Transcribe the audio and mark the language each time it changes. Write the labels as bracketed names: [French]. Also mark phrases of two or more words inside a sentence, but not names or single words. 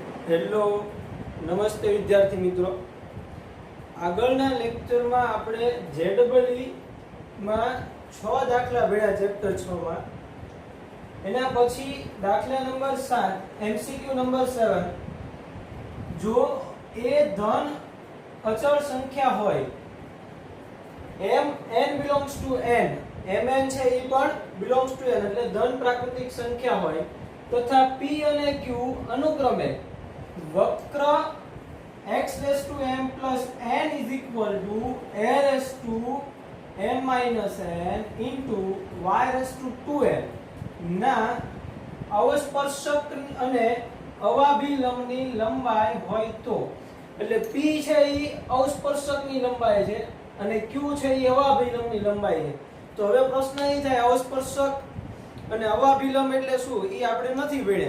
[Gujarati] હેલો, નમસ્તે વિદ્યાર્થી મિત્રો. આગળના લેક્ચરમાં આપણે ZEE માં 6 દાખલા ભણ્યા ચેપ્ટર 6 માં. એના પછી દાખલા નંબર 7 MCQ નંબર 7. જો એ ધન અચળ સંખ્યા હોય, [English] n belongs to n, mn [Gujarati] છે એ પણ [English] belongs to n [Gujarati] એટલે ધન પ્રાકૃતિક સંખ્યા હોય, તથા p અને q અનુક્રમે વક્ર [English] x raised to m plus n is equal to a raised to m minus n into y raised to 2n [Gujarati] ના અવસ્પર્શક અને અવાભિલંબની લંબાઈ હોય તો, એટલે p છે એ અવસ્પર્શકની લંબાઈ છે અને q છે એ અવાભિલંબની લંબાઈ છે. તો હવે પ્રશ્ન એ થાય, અવસ્પર્શક અને અવાભિલંબ એટલે શું એ આપણે નથી ભણ્યા.